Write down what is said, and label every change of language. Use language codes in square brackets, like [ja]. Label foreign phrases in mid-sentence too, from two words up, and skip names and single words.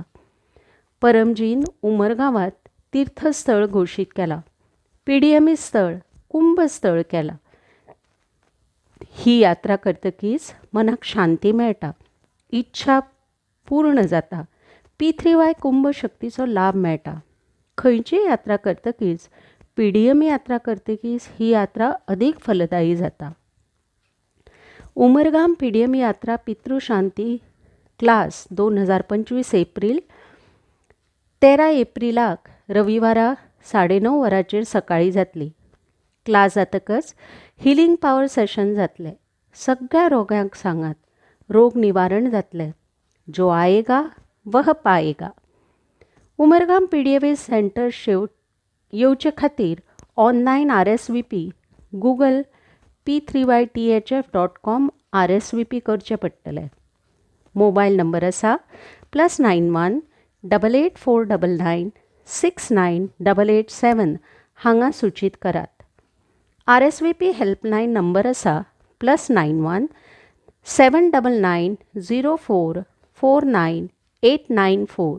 [kok] परमजीन उमरगांवात तीर्थस्थळ घोषीत केला. PDM स्थळ कुंभस्थळ केला. ही यात्रा करतकीच मनाक शांती मेळटा. इच्छा पूर्ण जाता. पितृवाय कुंभ शक्तीचो लाभ मेळटा. खंयची यात्रा करतकीच PDM यात्रा करतकीच ही यात्रा अधिक फलदायी जाता. उमरगाम PDM यात्रा पितृशांती क्लास 2025 एप्रिल 13 एप्रिलाक रविवारा 9:30 वरांचेर सकाळी जातली. क्लास जातकच [en] healing power session [kok] जातले. सगळ्या रोग्यांक सांगात. रोग निवारण जातले. [hi] जो आएगा वह पाएगा. [kok] उमरगाम PDM सेंटर येवचे खातीर ऑनलायन RSVP गूगल p3ythf.com RSVP करचे पडटले. [en] mobile number [kok] आसा +91 8849 698887 हांगा सूचित करात. RSVP [en] helpline number [kok] आसा +91 799 04 49894.